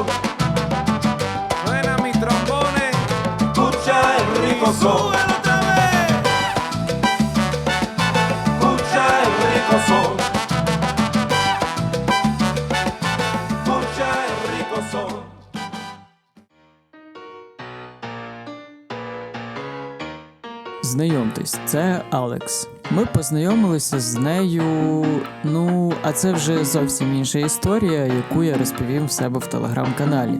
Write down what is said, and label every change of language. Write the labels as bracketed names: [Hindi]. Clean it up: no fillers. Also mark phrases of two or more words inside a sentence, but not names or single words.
[Spanish] Suena mis trombones. Escucha el rico son. Escucha el rico son. Escucha el rico son. [Ukrainian] Знайомтесь, це Алекс. Ми познайомилися з нею, а це вже зовсім інша історія, яку я розповім в себе в телеграм-каналі.